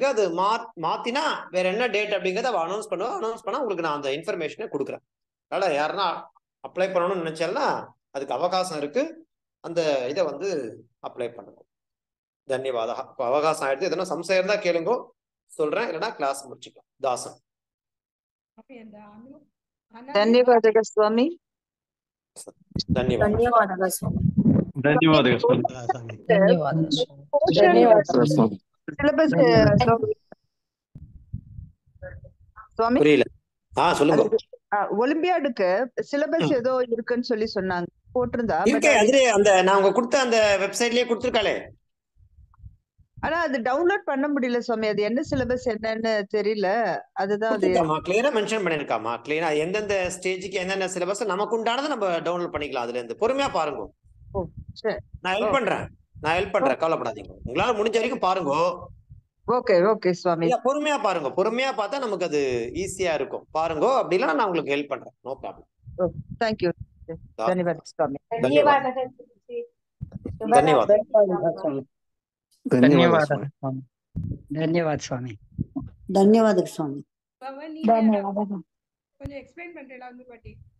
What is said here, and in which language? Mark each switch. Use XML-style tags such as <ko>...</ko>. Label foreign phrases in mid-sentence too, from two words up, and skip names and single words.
<ta>அது மாத்தினா வேற என்ன டேட் அப்படிங்கிறத அவ அனௌன்ஸ் பண்ணுவா. அனௌன்ஸ் பண்ணா உங்களுக்கு நான் அந்த இன்ஃபர்மேஷனை கொடுக்குறேன். அதனால யாருன்னா அப்ளை பண்ணணும்னு நினைச்சாலும் அதுக்கு அவகாசம் இருக்கு. அந்த இதை வந்து அப்ளை பண்ணணும். தன்யவாதா. அவகாசம் ஆயிடுது. எதனா சம்சயம் இருந்தா கேளுங்க, சொல்றேன். இல்லைன்னா கிளாஸ் முடிச்சுக்கலாம். தாசன்.</ta> <sa>धन्यवादः स्वामी. धन्यवादः स्वामी. धन्यवादः स्वामी.</sa> <hi>सिलेबस स्वामी</hi> <ta>புரியல. சொல்லுங்க. ஒலிம்பியாடுக்கு சிலபஸ் ஏதோ இருக்குன்னு சொல்லி சொன்னாங்க. போட்டிருந்தா அதுல அந்த நான் உங்க கொடுத்த அந்த வெப்சைட்லயே கொடுத்திருக்காளே. ஆனா அது டவுன்லோட் பண்ண முடியல சுவாமி. அது என்ன சிலபஸ் என்னன்னு தெரியல. அதுதான் அது கிளியரா மென்ஷன் பண்ணிருக்காமா. கிளியரா எந்தெந்த ஸ்டேஜுக்கு என்னென்ன சிலபஸ் நமக்கு உண்டானதை நம்ம டவுன்லோட் பண்ணிக்கலாம். அதுல இருந்து பொறுமையா பாருங்க. நான் ஹெல்ப் பண்றேன். கவலைப்படாதீங்க. உங்களால முடிஞ்ச வரைக்கும் பாருங்க.</ta> <en>okay okay</en> <ta>சுவாமி. பொறுமையா பாருங்க. பொறுமையா பார்த்தா நமக்கு அது ஈஸியா இருக்கும். பாருங்க. அப்படி இல்லைன்னா நான் உங்களுக்கு ஹெல்ப் பண்றேன்.</ta> <en>no problem. தேங்க்யூ.</en> <hi>धन्यवाद स्वामी. धन्यवाद. धन्यवाद स्वामी. धन्यवाद स्वामी.</hi> <ta>கொஞ்சம் எக்ஸ்பிளைன் பண்றீங்களா வந்து பாட்டி?</ta>